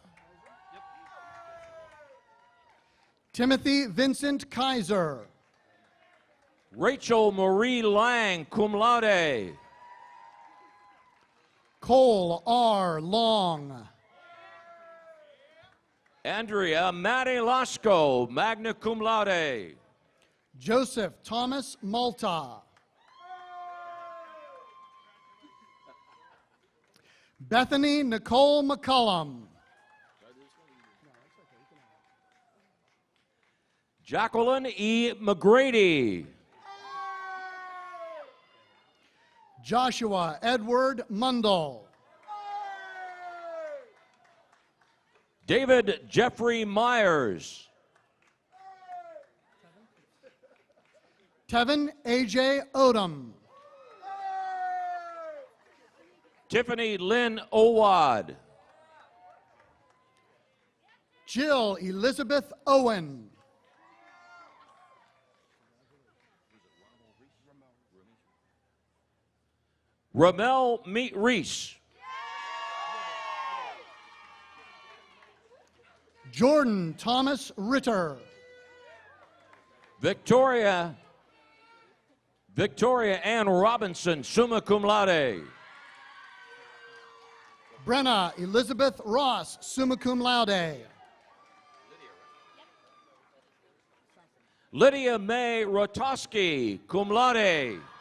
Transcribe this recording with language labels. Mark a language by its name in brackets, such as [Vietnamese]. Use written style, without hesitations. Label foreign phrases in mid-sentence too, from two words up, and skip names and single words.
[English] Timothy Vincent Kaiser. Rachel Marie Lang, [Latin] cum laude. [English] Cole R. Long. Andrea Maddie Lasco, [Latin] magna cum laude. [English] Joseph Thomas Malta. Bethany Nicole McCullum. Jacqueline E. McGrady. Joshua Edward Mundell. David Jeffrey Myers. Tevin A.J. Odom. Tiffany Lynn Owad. Jill Elizabeth Owen. Ramel Meet Reese. Jordan Thomas Ritter. Victoria Ann Robinson, [Latin] summa cum laude. [English] Brenna Elizabeth Ross, [Latin] summa cum laude. [English] Lydia May Rotowski, [Latin] cum laude.